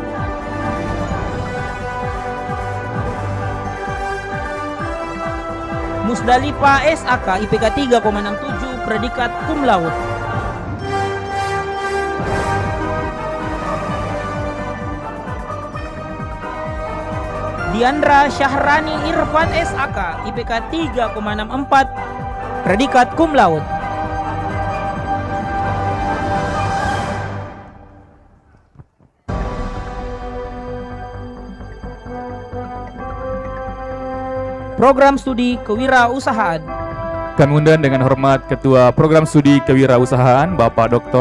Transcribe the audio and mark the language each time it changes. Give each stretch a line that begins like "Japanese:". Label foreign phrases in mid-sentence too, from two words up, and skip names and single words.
Indonesian: Musdalifa SAK IPK 3,67, predikat
Latin: cum laude.
Indonesian: Diandra Syahrani Irfan SAK IPK 3,64, predikat
Latin: cum laude.
Indonesian: Program Studi Kewirausahaan. Kami undang dengan hormat Ketua Program Studi Kewirausahaan Bapak Dr.